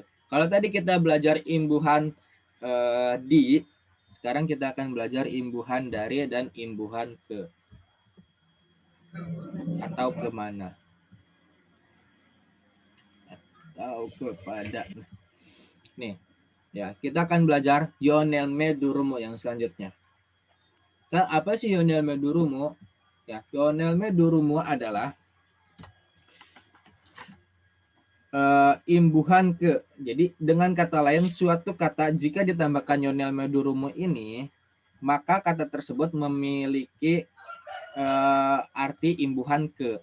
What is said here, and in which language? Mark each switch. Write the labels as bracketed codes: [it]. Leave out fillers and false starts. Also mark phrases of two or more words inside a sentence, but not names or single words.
[id] Kalau tadi kita belajar imbuhan di, sekarang kita akan belajar imbuhan dari dan imbuhan ke. Atau kemana. Atau kepada. Nih, ya kita akan belajar [tr] yonelme durumu [id] yang selanjutnya. Apa sih [tr] yonelme durumu? [id] Ya, [tr] yonelme durumu [id] adalah imbuhan ke. Jadi dengan kata lain, suatu kata jika ditambahkan [tr] yonelme durumu [id] ini, maka kata tersebut memiliki arti imbuhan ke.